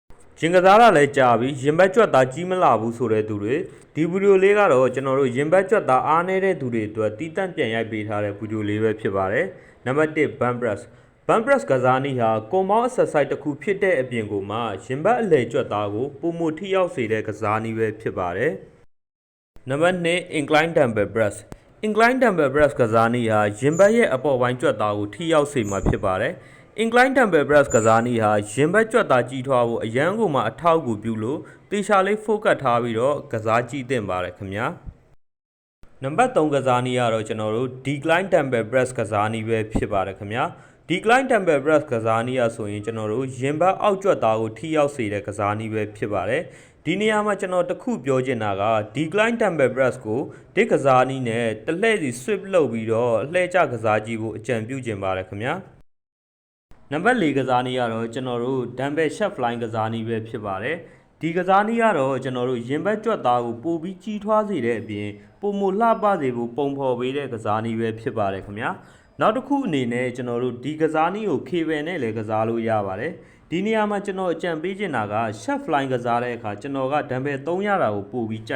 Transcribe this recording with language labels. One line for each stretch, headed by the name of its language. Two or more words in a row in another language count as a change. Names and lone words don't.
Burmese: ဂျင်ကစားတာလည်းကြာပြီရင်ဘတ်ကြွက်သားကြီးမလာဘူးဆိုတဲ့သူတွေဒီဗီဒီယိုလေးကတော့ကျွန်တော်တို့ရင်ဘတ်ကြွက်သားအားနေတဲ့သူတွေအတွက်တီးတန့်ပြန်ရိုက်ပေးထားတဲ့ဗီဒီယိုလေးပဲဖြစ်ပါတယ်နံပါတ်1
English: bump press
Burmese: ကစားနည်းဟာကွန်မောင်း exercise တစ်ခုဖြစ်တဲ့အပြင်ကိုမှရင်ဘတ်အလယ်ကြွက်သားကိုပုံမှုထိရောက်စေတဲ့ကစားနည်းပဲဖြစ်ပါတယ်နံပါတ်2
English: incline dumbbell press
Burmese: ကစားနည်းဟာရင်ဘတ်ရဲ့အပေါ်ပိုင်းကြွက်သားကိုထိရောက်စေမှာဖြစ်ပါတယ်
English: incline dumbbell press
Burmese: ကစားနည်းဟာရင်ဘတ်ကြွက်သား ကြီးထွားဖို့အရန်ကိုမှအထောက်အကူပြုလို့တေချာလေး focus ထားပြီးတော့ကစားကြည့်သင့်ပါတယ်ခင်ဗျာနံပါတ်3ကစားနည်းကတော့ကျွန်တော်တို့
English: decline dumbbell press
Burmese: ကစားနည်းပဲဖြစ်ပါတယ်ခင်ဗျာ
English: decline dumbbell press
Burmese: ကစားနည်းအဆိုရင်ကျွန်တော်တို့ရင်ဘတ်အောက်ကြွက်သားကိုထိရောက်စေတဲ့ကစားနည်းပဲဖြစ်ပါတယ်ဒီနေရာမှာကျွန်တော်တခုပြောချင်တာက
English: decline dumbbell press
Burmese: ကိုဒီကစားနည်းနဲ့ တလှည့်စီ sweep လုပ်ပြီးတော့လှည့်ကျကစားကြည့်ဖို့အကြံပြုချင်ပါတယ်ခင်ဗျာနံပါတ်4ကစားနည်းကတော့ကျွန်တော်တို့
English: dumbbell sharp fly
Burmese: ကစားနည်းပဲဖြစ်ပါတယ်ဒီကစားနည်းကတော့ကျွန်တော်တို့ရင်ဘတ်ကြွက်သားကိုပိုပြီးကြီးထွားစေတဲ့အပြင်ပုံမလှပစေဖို့ပုံဖော်ပေး တဲ့ကစားနည်းပဲဖြစ်ပါတယ်ခင်ဗျာနောက်တစ်ခုအနေနဲ့ကျွန်တော်တို့ဒီကစားနည်းကို cable နဲ့လည်းကစားလို့ရပါတယ်ဒီနေရာမှာကျွန်တော်အကြံပေးချင်တာက
English: sharp fly
Burmese: ကစားတဲ့အခါကျွန်တော်က dumbbell 300တာကိုပိုပြီးကြို